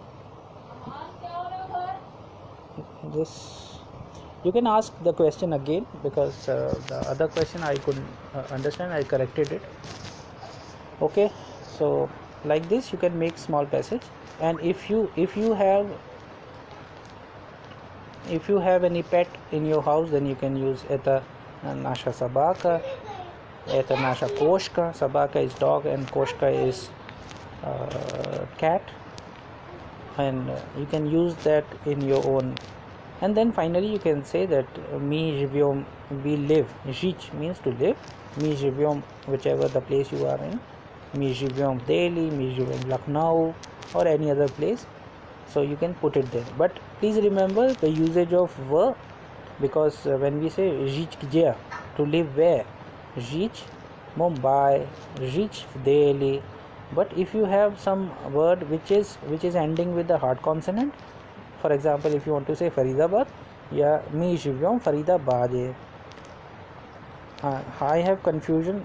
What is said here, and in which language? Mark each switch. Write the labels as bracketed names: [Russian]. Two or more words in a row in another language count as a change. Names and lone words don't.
[English] This you can ask the question again, because the other question I couldn't understand. I corrected it. Okay, so like this you can make small passage. And if you have any pet in your house, then you can use [Russian] это наша собака, это наша кошка. [English] Sabaka is dog and koshka is cat, and you can use that in your own. And then finally you can say that [Russian] мы живём, [English] we live. Жить means to live. [Russian] Мы живём, [English] whichever the place you are in. [Russian] Мы живём [English] Delhi, [Russian] мы живём [English] Lucknow, or any other place. So you can put it there. But please remember the usage of verb, because when we say [Russian] жить где, [English] to live where, жить Mumbai, жить Delhi. But if you have some word which is ending with the hard consonant, for example, if you want to say Faridabad, yeah, [Russian] мы живём [English] Faridabad. I have confusion.